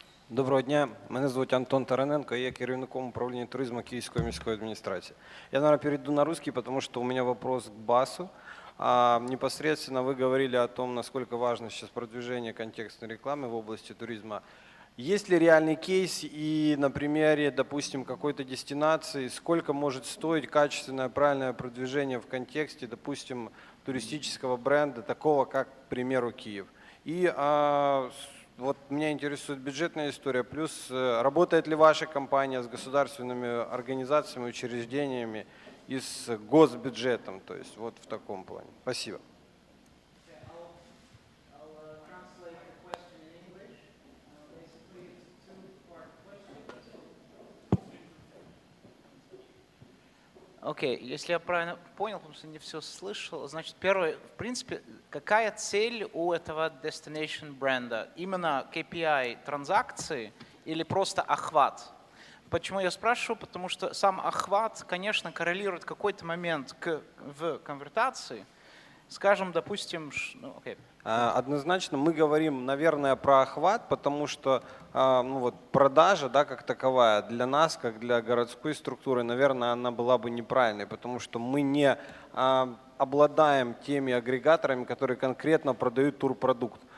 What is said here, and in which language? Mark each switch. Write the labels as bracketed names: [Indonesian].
[Ukrainian] Доброго дня, мене звуть Антон Тараненко, я керівником управління туризму Киевской міської администрации. [Russian] Я, наверное, перейду на русский, потому что у меня вопрос к БАСу. Непосредственно вы говорили о том, насколько важно сейчас продвижение контекстной рекламы в области туризма. Есть ли реальный кейс и на примере, допустим, какой-то дестинации, сколько может стоить качественное, правильное продвижение в контексте, допустим, туристического бренда, такого как, к примеру, Киев? И вот меня интересует бюджетная история, плюс работает ли ваша компания с государственными организациями, учреждениями и с госбюджетом, то есть вот в таком плане. Спасибо. Окей, если я правильно понял, потому что не все слышал, значит, первое, в принципе, какая цель у этого destination бренда? Именно KPI транзакции или просто охват? Почему я спрашиваю? Потому что сам охват, конечно, коррелирует в какой-то момент в конвертации. Скажем, допустим, ну, окей. Однозначно мы говорим, наверное, про охват, потому что ну вот, продажа, да, как таковая для нас, как для городской структуры, наверное, она была бы неправильной, потому что мы не обладаем теми агрегаторами, которые конкретно продают турпродукт.